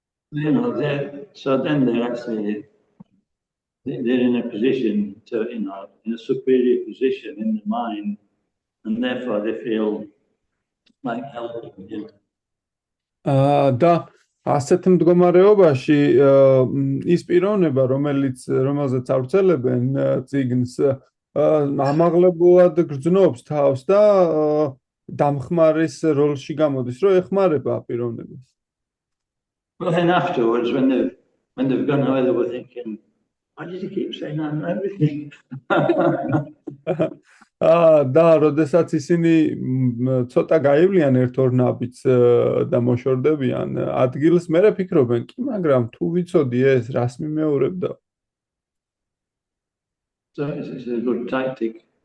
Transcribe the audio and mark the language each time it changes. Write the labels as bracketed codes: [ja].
[en] You know, so then they're actually they're in a position to, in a superior position in the mind, and therefore they feel like helping him. [ka] და ასეთ მდგომარეობაში ის პიროვნება, რომელზეც ავრცელებენ წიგნს, ამაღლებულად გრძნობს თავს და დამხმარის როლში გამოდის, რომ ეხმარება პიროვნებას. [en] Well, then afterwards, when they've gone away, they were thinking, why did he keep saying I know everything? [ka] და როდესაც ისინი ცოტა გაივლიან ერთ-ორ ნაბიჯს და მოშორდებიან ადგილს, მერე ფიქრობენ, კი, მაგრამ თუ ვიცოდი ეს, რას მიმეორებდა? [en] So it's a good tactic.